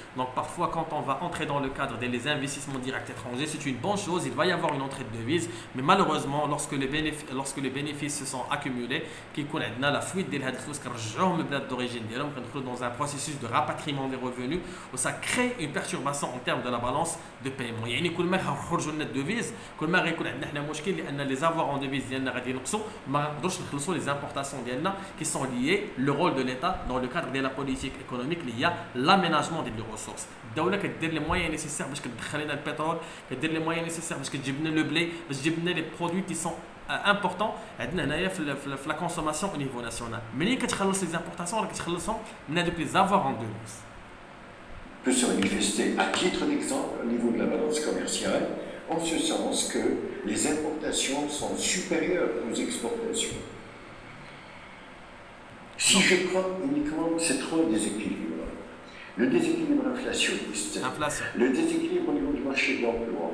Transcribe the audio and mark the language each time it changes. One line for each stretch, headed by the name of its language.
French: Donc, parfois, quand on va entrer dans le cadre des investissements directs étrangers, c'est une bonne chose, il va y avoir une entrée de devises, mais malheureusement, lorsque les bénéfices se sont accumulés, on a la fuite des d'origine, dans un processus de rapatriement des revenus, où ça crée une perturbation en termes de la balance de paiement.
Arabic: يعني كل ما خرجوا لنا الديفيز كل ما غيكون عندنا حنا مشكل لان لي زافوار اون ديفيز ديالنا غادي ينقصوا ما نقدروش نخلصوا لي زامبورطاسيون ديالنا
French: qui sont liées le rôle de l'État dans le cadre de la politique économique
Arabic: اللي هي
French: l'aménagement des ressources.
Arabic: الدوله كدير لي مويان نيسيسير باش كتدخل لنا البترول، كدير لي مويان نيسيسير باش كتجيب لنا لو بلي، باش تجيب لنا لي برودوي
French: qui sont important
Arabic: عندنا هنايا في
French: la consommation au niveau national.
Arabic: ملي كتخلص لي زامبورطاسيون راه كتخلصهم من هذوك لي زافوار اون ديفيز.
French: Peut se manifester à titre d'exemple au niveau de la balance commerciale, en ce sens que les importations sont supérieures aux exportations. Si je prends uniquement ces trois déséquilibres, le déséquilibre inflationniste, le déséquilibre au niveau du marché de l'emploi,